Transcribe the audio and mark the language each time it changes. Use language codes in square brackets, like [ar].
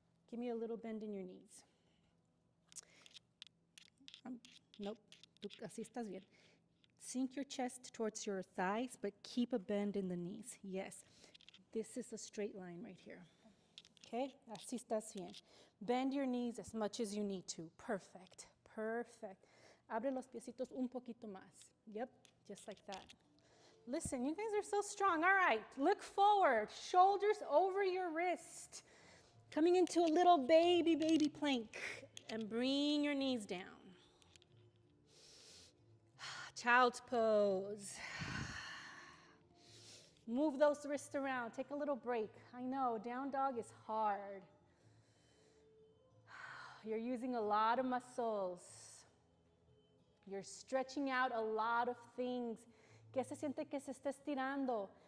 [en] Give me a little bend in your knees. Nope. [es] Así estás bien. [en] Sink your chest towards your thighs, but keep a bend in the knees. Yes. This is a straight line right here. Okay? [es] Así estás bien. [en] Bend your knees as much as you need to. Perfect. Perfect. [es] Abre los piecitos un poquito más. [en] Yep, just like that. Listen, you guys are so strong. All right, look forward. Shoulders over your wrist. Coming into a little baby plank. And bring your knees down. Child's pose. Move those wrists around. Take a little break. I know, down dog is hard. You're using a lot of muscles. You're stretching out a lot of things. [es] ¿Qué se siente que se está estirando?